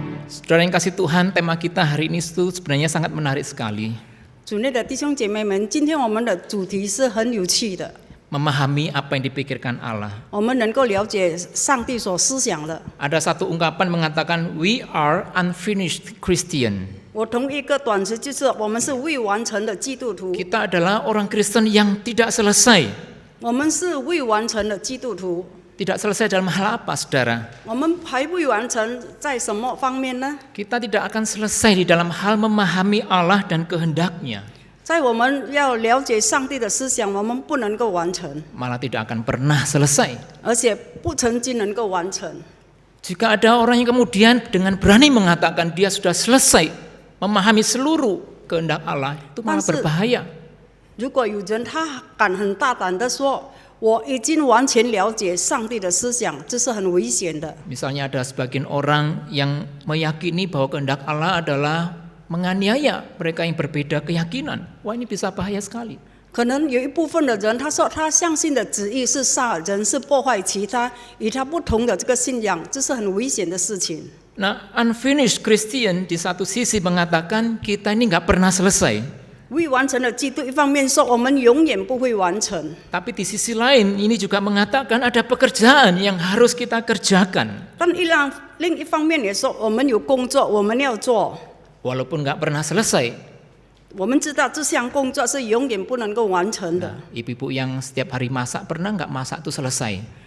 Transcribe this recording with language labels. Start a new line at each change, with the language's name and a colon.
Indonesian: Saudara yang kasih Tuhan, tema kita hari ini itu sebenarnya sangat menarik sekali.
Chinese: 主内的弟兄姐妹们，今天我们的主题是很有趣的，
Indonesian: Memahami apa yang dipikirkan Allah.
Chinese: 我们能够了解上帝所思想的。
Indonesian: Ada satu ungkapan mengatakan,
English: "We are unfinished Christian."
Chinese: 我同一个短词就是我们是未完成的基督徒，
Indonesian: Kita adalah orang Kristen yang tidak selesai.
Chinese: 我们是未完成的基督徒。
Indonesian: Tidak selesai dalam hal apa, saudara?
Chinese: 我们还未完成在什么方面呢？
Indonesian: Kita tidak akan selesai di dalam hal memahami Allah dan kehendaknya.
Chinese: 在我们要了解上帝的思想，我们不能够完成，
Indonesian: Malah tidak akan pernah selesai.
Chinese: 而且不曾经能够完成。
Indonesian: Jika ada orang yang kemudian dengan berani mengatakan dia sudah selesai memahami seluruh kehendak Allah, itu malah berbahaya.
Chinese: 如果有人他敢很大胆的说，我已经完全了解上帝的思想，这是很危险的。
Indonesian: Misalnya ada sebagian orang yang meyakini bahwa kehendak Allah adalah menganiaya mereka yang berbeda keyakinan. Wah, ini bisa bahaya sekali.
Chinese: 可能有一部分的人，他说他相信的旨意是杀人，是破坏其他与他不同的这个信仰，这是很危险的事情。
Indonesian: Nah,
English: unfinished Christian
Indonesian: di satu sisi mengatakan kita ini nggak pernah selesai.
Chinese: 未完成的基督，一方面说我们永远不会完成，
Indonesian: Tapi di sisi lain ini juga mengatakan ada pekerjaan yang harus kita kerjakan.
Chinese: 但另一方面也说我们有工作我们要做。
Indonesian: Walaupun nggak pernah selesai.
Chinese: 我们知道这项工作是永远不能够完成的。
Indonesian: Ibu-ibu yang setiap hari masak, pernah nggak masak itu selesai?